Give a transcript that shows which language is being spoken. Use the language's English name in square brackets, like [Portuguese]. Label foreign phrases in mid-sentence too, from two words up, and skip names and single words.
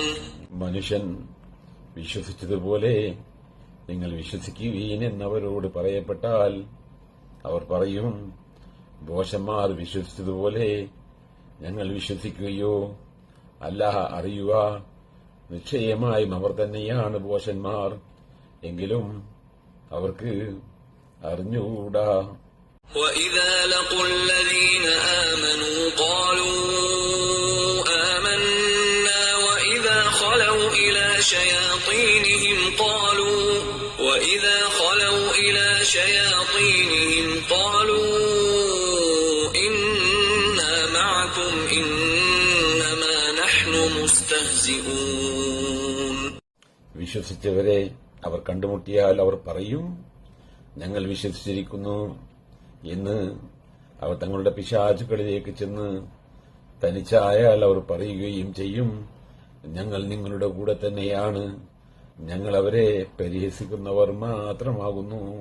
[Malayalam] മനുഷ്യൻ വിശ്വസിച്ചതുപോലെ നിങ്ങൾ വിശ്വസിക്കുകയും എന്നവരോട് പറയപ്പെട്ടാൽ അവർ പറയും, ഭോഷന്മാർ വിശ്വസിച്ചതുപോലെ ഞങ്ങൾ വിശ്വസിക്കുകയോ? അല്ലാഹ് അറിയുക, നിശ്ചയമായും അവർ തന്നെയാണ് ഭോഷന്മാർ, എങ്കിലും അവർക്ക് അറിഞ്ഞുകൂടാ. [Arabic] وَإِذَا لَقُوا الَّذِينَ آمَنُوا قَالُوا آمَنَّا وَإِذَا خَلَوْا إِلَى شَيَاطِينِهِمْ قَالُوا إِنَّا مَعَكُمْ إِنَّمَا نَحْنُ مُسْتَهْزِئُونَ. [Malayalam] വിശ്വസിച്ചവരെ അവർ കണ്ടുമുട്ടിയാൽ അവർ പറയും, ഞങ്ങൾ വിശ്വസിച്ചിരിക്കുന്നു എന്ന്. അവർ തങ്ങളുടെ പിശാചുക്കളിലേക്ക് ചെന്ന് തനിച്ചായാൽ അവർ പറയുകയും ചെയ്യും, ഞങ്ങൾ നിങ്ങളുടെ കൂടെ തന്നെയാണ്, ഞങ്ങൾ അവരെ പരിഹസിക്കുന്നവർ മാത്രമാകുന്നു.